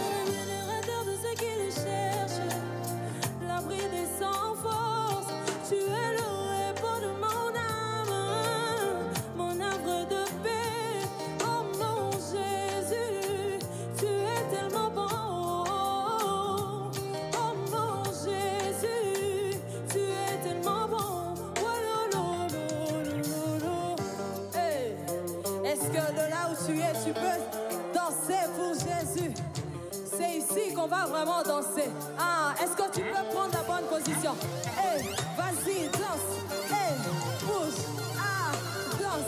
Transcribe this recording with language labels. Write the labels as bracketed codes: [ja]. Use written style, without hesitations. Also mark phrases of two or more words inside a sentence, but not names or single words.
[fr] Générateur de ceux qui le cherchent, l'abri des sans force, tu es le repos de mon âme, mon havre de paix. Oh mon Jésus, tu es tellement bon. Oh mon Jésus, tu es tellement bon. Oh, lo, lo, lo, lo, lo. Hey. Est-ce que de là où tu es, tu peux danser pour Jésus? C'est ici qu'on va vraiment danser. Ah, est-ce que tu peux prendre la bonne position? Hey, vas-y, danse. Hey, bouge. Ah, danse.